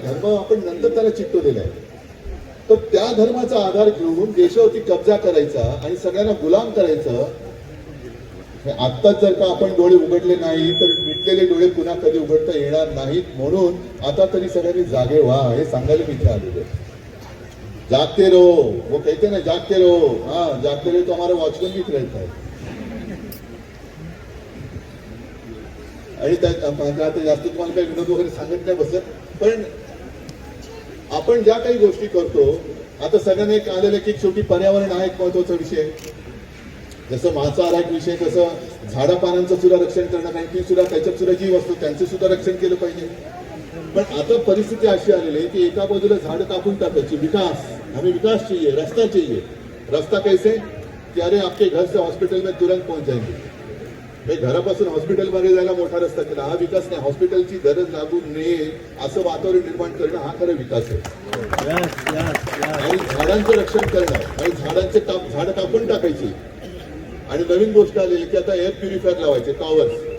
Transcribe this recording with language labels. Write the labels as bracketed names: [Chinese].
[Marathi] धर्म आपण नंतर त्याला चिकटवलेला आहे. तर त्या धर्माचा आधार घेऊन देशावरती कब्जा करायचा आणि सगळ्यांना गुलाम करायचं, आत्ताच जर का आपण डोळे उघडले नाही तर मिटलेले डोळे पुन्हा कधी उघडता येणार नाहीत. म्हणून आता तरी सगळ्यांनी जागे व्हा, हे सांगायला मी इथे आलेलो. [Hindi] जागते रहो, वो कहते ना जागते रहो. हाँ, जागते रहो तो हमारा वॉचमैन भी रहता है. [Marathi] आणि आता जास्त तुम्हाला काही विनोद वगैरे सांगत नाही बसत, पण आपण ज्या काही गोष्टी करतो, आता सगळ्यांना एक आलेलं की शेवटी पर्यावरण हा एक महत्वाचा विषय. जसं मांसाहार एक विषय, तसं झाडापानांचं सुद्धा रक्षण करणं, कारण की सुद्धा त्याच्यात सुद्धा जीव असतो, त्यांचं सुद्धा रक्षण केलं पाहिजे. पण आता परिस्थिती अशी आलेली आहे की एका बाजूला झाड कापून टाकायची. [Hindi] विकास, हमें विकास चाहिए, रास्ता चाहिए. रास्ता कैसे की अरे आपके घर से हॉस्पिटल में तुरंत पहुंच जाएंगे. [Marathi] घरापासून हॉस्पिटलमध्ये जायला मोठा रस्ता केला, हा विकास नाही. हॉस्पिटलची गरज लागू नये असं वातावरण निर्माण करणं हा खरा विकास आहे. आणि झाडांचं रक्षण करणं आणि झाडं कापून टाकायची. आणि नवीन गोष्ट आलेली की आता एअर प्युरिफायर लावायचे, टॉवर्स.